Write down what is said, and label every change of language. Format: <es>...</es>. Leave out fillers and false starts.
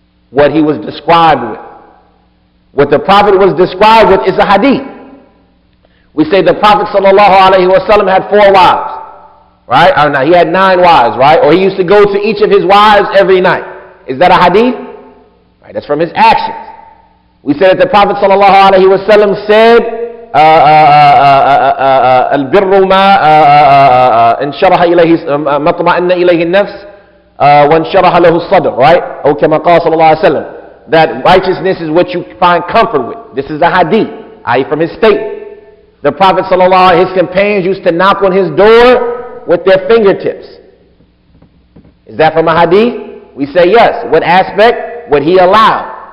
<en>What he was described with. What the Prophet was described with is a hadith. We say the Prophet sallallahu alaihi wasallam had 4 wives. Right? Or no, he had 9 wives, right? Or he used to go to each of his wives every night. Is that a hadith? Right, that's from his actions. We said that the Prophet sallallahu alaihi wasallam said,</en> <ar>البر ما انشرح إليه ما اطمأن إليه النفس وانشرح له الصدر,</ar> <en>right?</en> <ar>أو كما قال صلى الله عليه وسلم,</ar> <en>that righteousness is what you find comfort with. This is a hadith, i.e. from his statement. The Prophet sallallahu alaihi wasallam, his companions used to knock on his door with their fingertips. Is that from a hadith? We say yes. What aspect? What he allowed.</en>